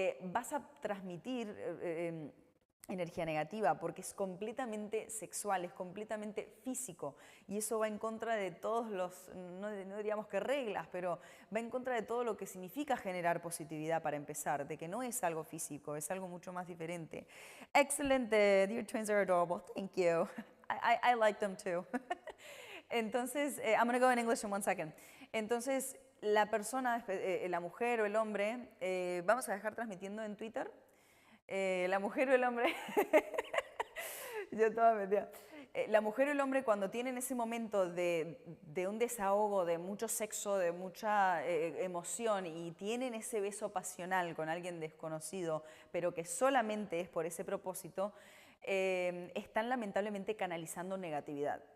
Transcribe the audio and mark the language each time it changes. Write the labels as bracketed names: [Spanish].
[Spanish] Vas a transmitir energía negativa porque es completamente sexual, es completamente físico y eso va en contra de todos los, no diríamos que reglas, pero va en contra de todo lo que significa generar positividad para empezar, de que no es algo físico, es algo mucho más diferente. [English] Excellent, your twins are adorable, thank you. I like them too. [Spanish] Entonces, [English] I'm going to go in English in 1 second. [Spanish] Entonces, la persona, la mujer o el hombre, vamos a dejar transmitiendo en Twitter. La mujer o el hombre, yo toda metida. la mujer o el hombre cuando tienen ese momento de un desahogo, de mucho sexo, de mucha emoción y tienen ese beso pasional con alguien desconocido, pero que solamente es por ese propósito, están lamentablemente canalizando negatividad.